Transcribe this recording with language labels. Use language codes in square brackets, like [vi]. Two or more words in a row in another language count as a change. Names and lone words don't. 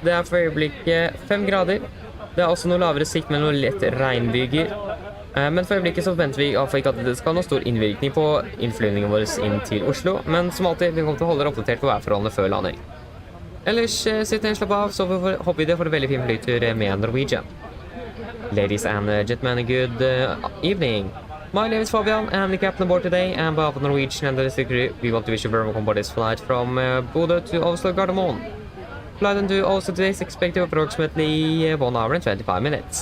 [no] Det for øyeblikket 5 grader. Det også noe lavere sikt med noe lett regnbyger. Men for øyeblikket så venter vi ikke at det skal ha noe stor innvirkning på innflyvningen vår inn til Oslo. Men som alltid, vi kommer til å holde dere oppdatert på værforholdene før landing. Ellers sitt ned, slapp av, så håper vi det for en veldig fin flytur med Norwegian. [en] Ladies and gentlemen, good evening. My name is Fabian, and I'm the captain aboard today, and on behalf of Norwegian and the crew, we want to wish you very welcome aboard this flight from Bodø to Oslo Gardermoen. Flight into Oslo today is expected approximately 1 hour and 25 minutes.